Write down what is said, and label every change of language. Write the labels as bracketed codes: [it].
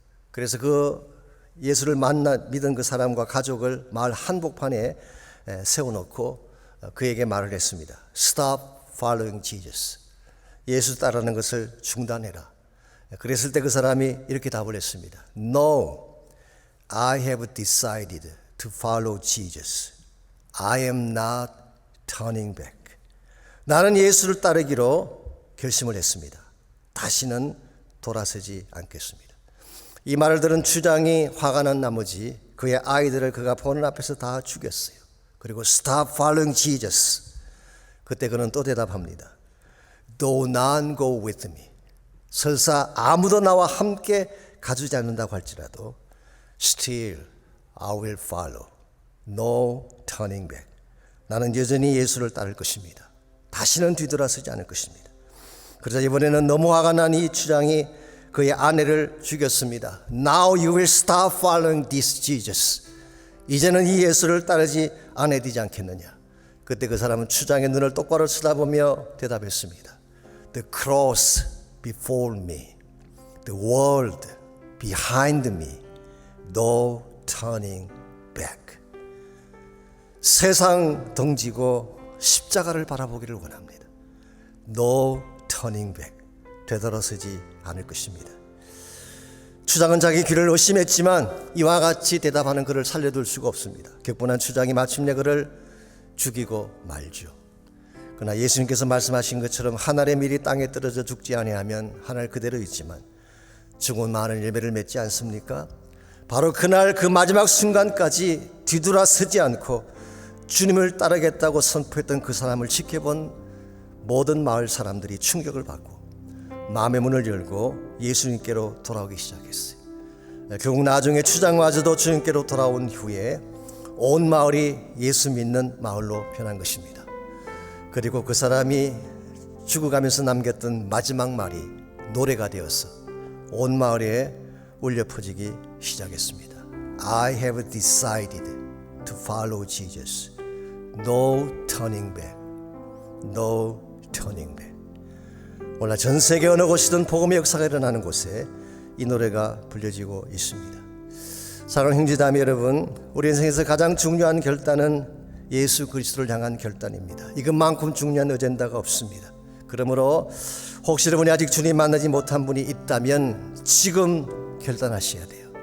[ko] 그래서 그 예수를 믿은 그 사람과 가족을 마을 한복판에 세워놓고 그에게 말을 했습니다. [en] Stop following Jesus. [ko] 예수 따르는 것을 중단해라. 그랬을 때 그 사람이 이렇게 답을 했습니다. [en] No, I have decided to follow Jesus. I am not turning back. [ko] 나는 예수를 따르기로 결심을 했습니다. 다시는 돌아서지 않겠습니다. 이 말을 들은 추장이 화가 난 나머지 그의 아이들을 그가 보는 앞에서 다 죽였어요. 그리고 [en] Stop following Jesus. [ko] 그때 그는 또 대답합니다. [en] Do not go with me. [ko] 설사 아무도 나와 함께 가주지 않는다고 할지라도 [en] Still I will follow. No turning back. [ko] 나는 여전히 예수를 따를 것입니다. 다시는 뒤돌아서지 않을 것입니다. 그러자 이번에는 너무 화가 난 이 추장이 그의 아내를 죽였습니다. [en] Now you will stop following this Jesus. [ko] 이제는 이 예수를 따르지 않아야 되지 않겠느냐. 그때 그 사람은 추장의 눈을 똑바로 쳐다보며 대답했습니다. [en] The cross before me, the world behind me, no turning back. [ko] 세상 덩지고 십자가를 바라보기를 원합니다. [en] No turning back. [ko] 되돌아서지 않을 것입니다. 추장은 자기 귀를 의심했지만 이와 같이 대답하는 그를 살려둘 수가 없습니다. 격분한 추장이 마침내 그를 죽이고 말죠. 그러나 예수님께서 말씀하신 것처럼 한 알의 밀이 땅에 떨어져 죽지 아니하면 한 알 그대로 있지만 죽은 많은 열매를 맺지 않습니까? 바로 그날 그 마지막 순간까지 뒤돌아서지 않고 주님을 따르겠다고 선포했던 그 사람을 지켜본 모든 마을 사람들이 충격을 받고 마음의 문을 열고 예수님께로 돌아오기 시작했어요. 결국 나중에 추장마저도 주님께로 돌아온 후에 온 마을이 예수 믿는 마을로 변한 것입니다. 그리고 그 사람이 죽어가면서 남겼던 마지막 말이 노래가 되어서 온 마을에 울려 퍼지기 시작했습니다. [en] I have decided to follow Jesus. No turning back. No turning back. [ko] 오늘 전 세계 어느 곳이든 복음의 역사가 일어나는 곳에 이 노래가 불려지고 있습니다. 사랑하는 형제자매 여러분, 우리 인생에서 가장 중요한 결단은 예수 그리스도를 향한 결단입니다. 이것만큼 중요한 어젠다가 없습니다. 그러므로 혹시 여러분이 아직 주님 만나지 못한 분이 있다면 지금 결단하셔야 돼요.